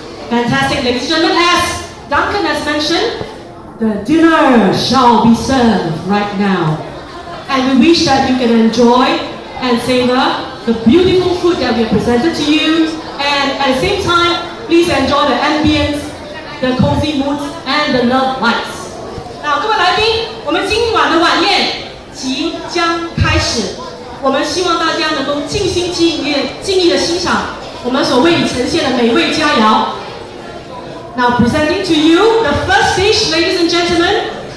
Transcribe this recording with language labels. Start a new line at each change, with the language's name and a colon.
English: Fantastic, ladies and gentlemen. As Duncan has mentioned, the dinner shall be served right now. And we wish that you can enjoy and savor the beautiful food that we have presented to you. And at the same time, please enjoy the ambience, the cozy mood, and the love lights.
Chinese: 那各位来宾，我们今晚的晚宴即将开始。我们希望大家能够尽心尽意的欣赏我们所为你呈现的美味佳肴。
English: Now presenting to you the first dish, ladies and gentlemen.